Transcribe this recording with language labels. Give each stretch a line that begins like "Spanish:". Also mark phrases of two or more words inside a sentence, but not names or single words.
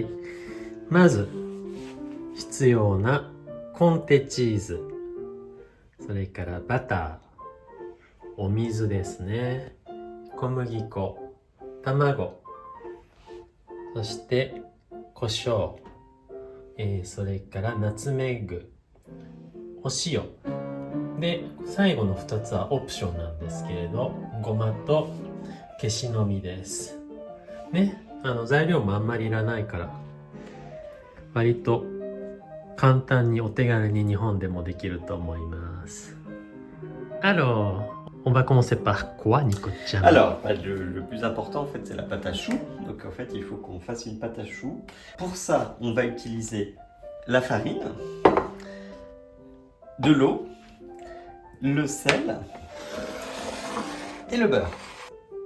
Japanese: まず必要なコンテチーズ、それからバター、お水ですね、小麦粉、卵、そして胡椒、それからナツメッグ、お塩で、最後の2つはオプションなんですけれど、ごまとケシの実ですね。材料もあんまりいらないから割と簡単にお手軽に日本でもできると思います。
French: Alors, on va commencer par quoi, Nico Chan? Alors, le plus important en fait, c'est la pâte à choux. Donc en fait, il faut qu'on fasse une pâte à choux. Pour ça, on va utiliser la farine, de l'eau, le sel et le beurre.